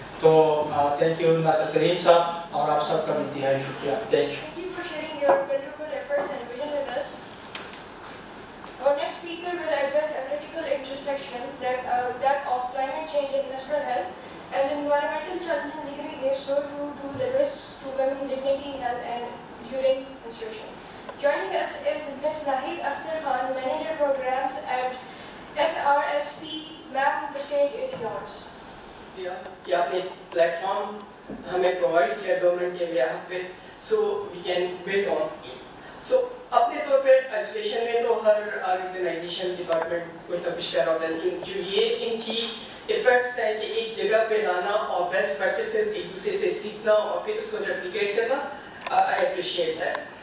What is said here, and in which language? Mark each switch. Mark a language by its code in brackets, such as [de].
[ur] تو thank you ناصر سلیم صاحب اور آپ سب کا انتہائی شکریہ. [en] Thank you. Thank you for sharing your valuable efforts and vision with us. Our next speaker will address a critical intersection that of climate change and menstrual health. As environmental challenges increase, so too do the risks to women's dignity, health, and during menstruation. Joining us is Ms. Nahid Akhtar Khan, Manager Programs at SRSP. Ma'am, the stage is yours. [ur] کہ آپ نے plate form ہمیں provide کیا government کے behalf پہ [en] So we can build on. [ur] سو اپنے طور پہ ایجوکیشن میں تو ہر آرگنائزیشن ڈپارٹمنٹ کوئی کوشش کر رہا ہوتا ہے لیکن جو یہ ان کی ایفرٹس ہیں کہ ایک جگہ پہ لانا اور بیسٹ پریکٹسز ایک دوسرے سے سیکھنا اور پھر اس کو ریپلیکیٹ کرنا, [en] I appreciate that.